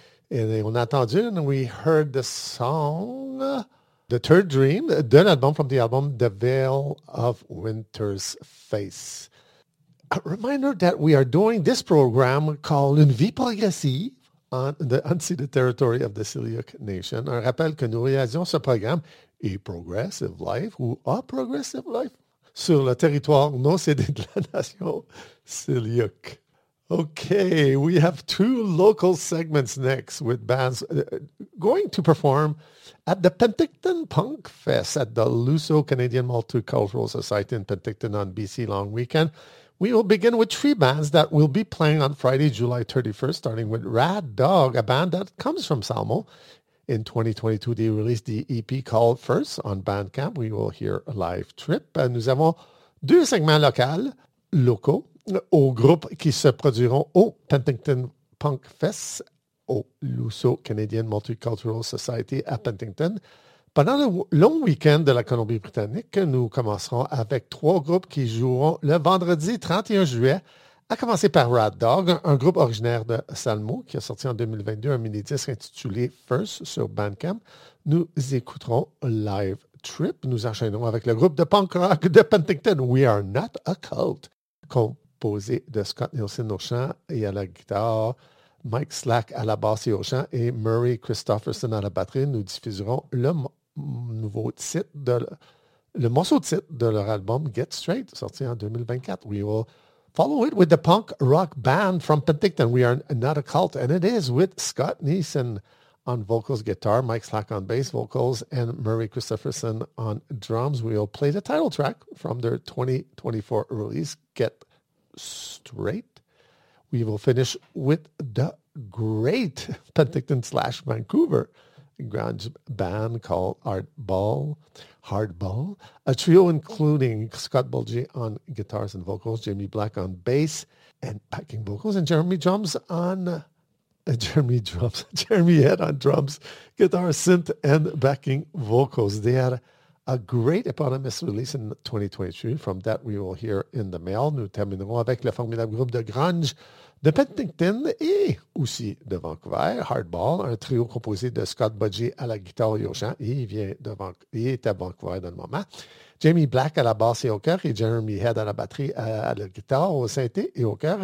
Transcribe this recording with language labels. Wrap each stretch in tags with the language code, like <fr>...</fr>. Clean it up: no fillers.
<fr>Et on a entendu,</fr> <en>and we heard the song, The Third Dream,</en> <fr>de l'album,</fr> <en>from the album, The Veil of Winter's Face. A reminder that we are doing this program called</en> <fr>Une vie progressive</fr> <en>on the unceded territory of the Siliuk Nation.</en> <fr>Un rappel que nous réalisons ce programme, A Progressive Life, ou A Progressive Life, sur le territoire non cédé de la nation Siliuk.</fr> <en>Okay, we have two local segments next with bands going to perform at the Penticton Punk Fest at the Luso-Canadian Multicultural Society in Penticton on BC Long Weekend. We will begin with three bands that will be playing on Friday, July 31st, starting with Rad Dog, a band that comes from Salmo. In 2022, they released the EP called First on Bandcamp. We will hear a live trip.</en> <fr>Nous avons deux segments locaux au groupe qui se produiront au Penticton Punk Fest au Luso Canadian Multicultural Society à Penticton. Pendant le long week-end de la Colombie-Britannique, nous commencerons avec trois groupes qui joueront le vendredi 31 juillet, à commencer par Rad Dog, un groupe originaire de Salmo qui a sorti en 2022 un mini-disque intitulé First sur Bandcamp. Nous écouterons Live Trip. Nous enchaînerons avec le groupe de punk rock de Penticton, We Are Not a Cult, composé de Scott Nielsen au chant et à la guitare, Mike Slack à la basse et au chant et Murray Christopherson à la batterie. Nous diffuserons le morceau titre de leur album Get Straight, sorti en 2024.</fr> <en>We will follow it with the punk rock band from Penticton, We Are Not a Cult, and it is with Scott Neeson on vocals, guitar, Mike Slack on bass vocals, and Murray Christopherson on drums. We'll play the title track from their 2024 release, Get Straight. We will finish with the great Penticton / Vancouver grunge band called Hardball, a trio including Scott Bulgey on guitars and vocals, Jamie Black on bass and backing vocals, and Jeremy Head on drums, guitar, synth, and backing vocals. They had a great eponymous release in 2022. From that, we will hear In the Mail.</en> <fr>Nous terminerons avec le formidable groupe de grunge de Penticton et aussi de Vancouver, Hardball, un trio composé de Scott Bulgey à la guitare et au chant. Il est à Vancouver dans le moment. Jamie Black à la basse et au cœur et Jeremy Head à la batterie, à la guitare, au synthé et au cœur.</fr>